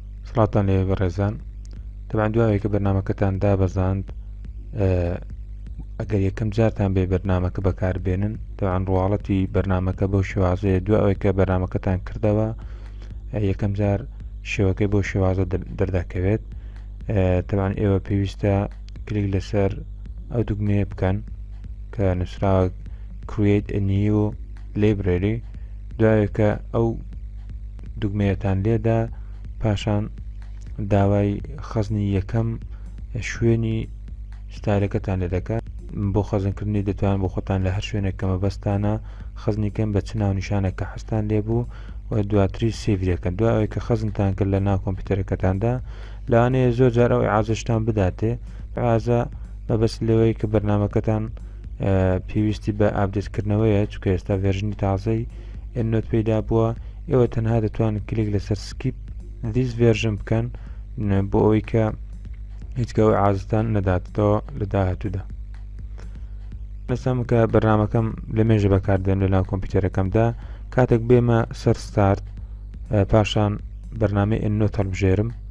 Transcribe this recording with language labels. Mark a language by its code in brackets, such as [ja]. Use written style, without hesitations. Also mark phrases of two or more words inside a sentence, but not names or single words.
[ckb] سڵاتان لێ بەڕێزان طبعا دواوەیە کە بەرنامەکەتان دابەزاند ئەگەر یەکەم جارتان بێ بەرنامەکە بەکاربێنن طبعا ڕواڵەتی بەرنامەکە بەو شێوازەیە دواوەیە کە بەرنامەکەتان کردەوە یەکەم جار شێوەکەی بۆ شێوازە دەردەکەوێت طبعا ئێوە پێویستە کلیک لەسەر ئەو دوگمەیە بکەن کە نووسراوە [en] create a new library [ckb] دوایە کە ئەو دوگمەیەتان لێدا پاشان داوای خەزنی یەکەم شوێنی ستایلەکەتان لێ دەکات بۆ خەزنکردنی دەتوان بۆ خۆتان لە هەر شوێنێک کە مەبەستانە خەزنیکەم بە چ ناونیشانە کە حەستان لێبوو و دواتری سێڤیەکەن دوایەوەی کە خەزنتان کرد لە ناو کۆمپیوتەرەکەتاندا لەوانەیە زۆر جار ئەو ئازشتان بداتێ ئازە مەبەست لەوەی کە بەرنامەکەتان پێویستی بە ئابدێتکردنەوەیە چونکە ئێستا ڤێرژنی تازەی ئێنۆت پێدا بووە ئێوە تەنها دەتوان کلیک لەسەر [en] skip this version [ckb] بکەن بۆ ئەوەی کە هیچکەوە ئازتان نەداتەوە لە داهاتوودا لەسەم کە بەرنامەکەم لە مێژە بەکاردێن لە ناو کۆمپیوتەرەکەمدا کاتێک بێمە سەر ستارت پاشان بەرنامەی ئێنۆت هەڵبژێرم